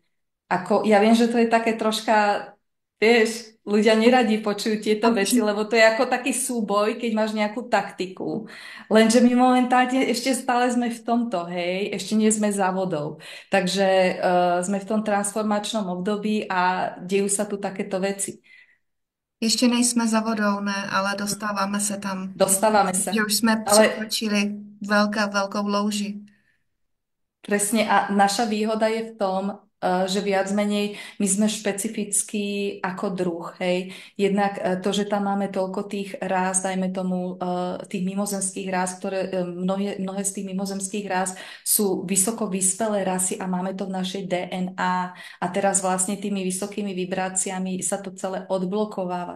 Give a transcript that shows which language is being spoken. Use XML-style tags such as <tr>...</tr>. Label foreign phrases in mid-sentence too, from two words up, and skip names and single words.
<sk>Ja viem, že to je také troška, vieš, ľudia neradi počujú tieto veci, lebo to je ako taký súboj, keď máš nejakú taktiku. Lenže my momentálne ešte stále sme v tomto, hej, ešte nie sme závodov. Takže sme v tom transformačnom období a dejú sa tu takéto veci.</sk> <cs>Ještě nejsme za vodou, ne, ale dostáváme se tam.</cs> <sk>Dostávame sa.</sk> <cs>Že už jsme Ale překročili velkou louži.</cs> <sk>presne, a naša výhoda je v tom, že viac menej my sme špecifickí ako druh, hej. Jednak to, že tam máme toľko tých rás, dajme tomu tých mimozemských rás, ktoré mnohé z tých mimozemských rás sú vysoko vyspelé rasy a máme to v našej DNA a teraz vlastne tými vysokými vibráciami sa to celé odblokováva.</sk>